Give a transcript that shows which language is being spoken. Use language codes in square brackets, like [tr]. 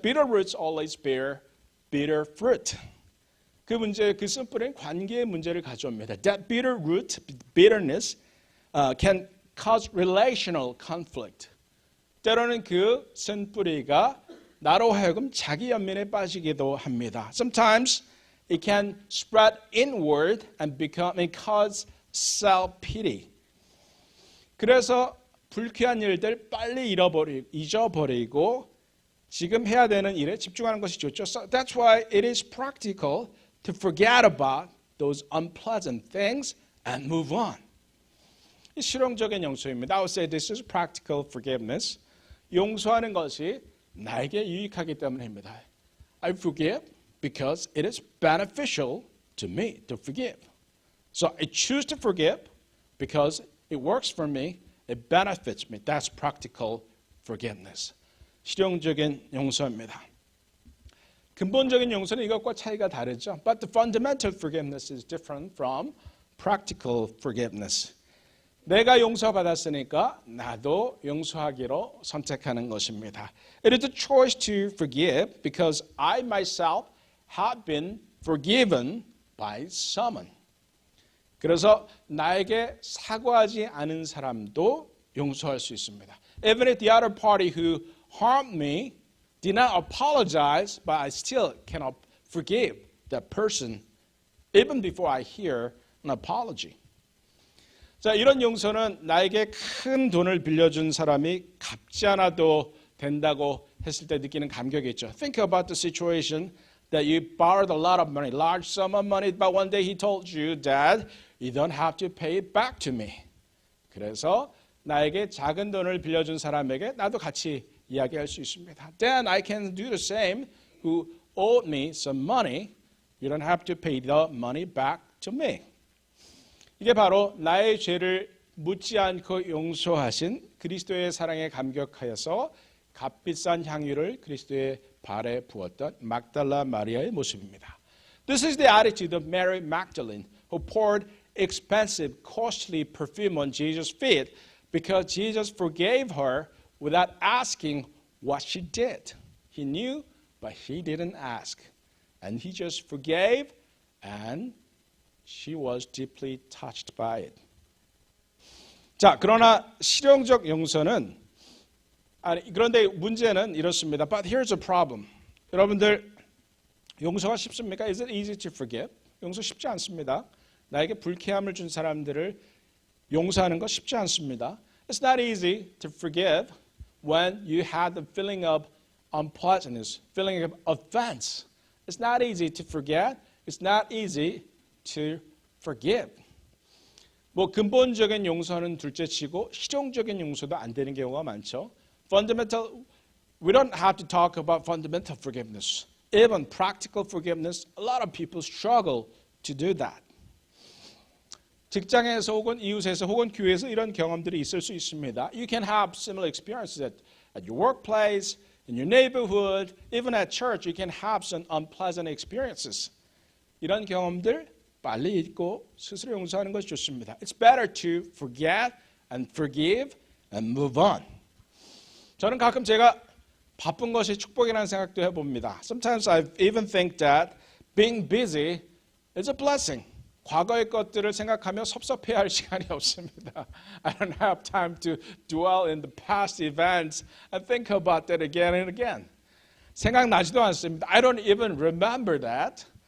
[en] Bitter roots always bear bitter fruit. [ko] 그 쓴 뿌리는 관계의 문제를 가져옵니다. [en] That bitter root, bitterness, can cause relational conflict. [ko] 때로는 그 쓴 뿌리가 나로 하여금 자기 연민에 빠지기도 합니다. [en] Sometimes it can spread inward and cause self-pity. [ko] 그래서 불쾌한 일들 빨리 잊어버리고 지금 해야 되는 일에 집중하는 것이 좋죠. [en] So that's why it is practical to forget about those unpleasant things and move on. [ko] 이 실용적인 용서입니다. [en] I would say this is practical forgiveness. [ko] 용서하는 것이 나에게 유익하기 때문입니다. [en] I forgive because it is beneficial to me to forgive. So I choose to forgive because it works for me, it benefits me. That's practical forgiveness. [ko] 실용적인 용서입니다. 근본적인 용서는 이것과 차이가 다르죠. [en] But the fundamental forgiveness is different from practical forgiveness. [ko] 내가 용서받았으니까 나도 용서하기로 선택하는 것입니다. [en] It is a choice to forgive because I myself have been forgiven by someone. [ko] 그래서 나에게 사과하지 않은 사람도 용서할 수 있습니다. [en] Even if the other party who harmed me did not apologize, but I still cannot forgive that person even before I hear an apology. [ko] 자, 이런 용서는 나에게 큰 돈을 빌려준 사람이 갚지 않아도 된다고 했을 때 느끼는 감격이죠. [en] Think about the situation that you borrowed a lot of money, large sum of money, but one day he told you, Dad, you don't have to pay it back to me. [ko] 그래서 나에게 작은 돈을 빌려준 사람에게 나도 같이 이야기할 수 있습니다. [en] Then I can do the same who owed me some money. You don't have to pay the money back to me. [ko] 이게 바로 나의 죄를 묻지 않고 용서하신 그리스도의 사랑에 감격하여서 값비싼 향유를 그리스도의 발에 부었던 막달라 마리아의 모습입니다. [en] This is the attitude of Mary Magdalene, who poured expensive, costly perfume on Jesus' feet because Jesus forgave her without asking what she did. He knew, but he didn't ask. And he just forgave, and she was deeply touched by it. [ko] 자, 그러나 실용적 용서는 그런데 문제는 이렇습니다. [en] But here's a problem. [ko] 여러분들 용서가 쉽습니까? [en] Is it easy to forgive? [ko] 용서 쉽지 않습니다. 나에게 불쾌함을 준 사람들을 용서하는 거 쉽지 않습니다. [en] It's not easy to forgive when you had the feeling of unpleasantness, feeling of offense. It's not easy to forget. It's not easy to forgive. [ko] 뭐 근본적인 용서는 둘째치고 실용적인 용서도 안 되는 경우가 많죠. [en] Fundamental, we don't have to talk about fundamental forgiveness. Even practical forgiveness, a lot of people struggle to do that. [ko] 직장에서 혹은 이웃에서 혹은 교회에서 이런 경험들이 있을 수 있습니다. [en] You can have similar experiences at your workplace, in your neighborhood, even at church. You can have some unpleasant experiences. [ko] 이런 경험들 빨리 잊고 스스로 용서하는 것이 좋습니다. [en] It's better to forget and forgive and move on. [ko] 저는 가끔 제가 바쁜 것이 축복이라는 생각도 해봅니다. [en] Sometimes I even think that being busy is a blessing. [ko] 과거의 것들을 생각하며 섭섭해할 시간이 없습니다. [en] I don't have time to dwell in the past events and think about that again and again. [ko] 생각나지도 않습니다. [en] I don't even remember that.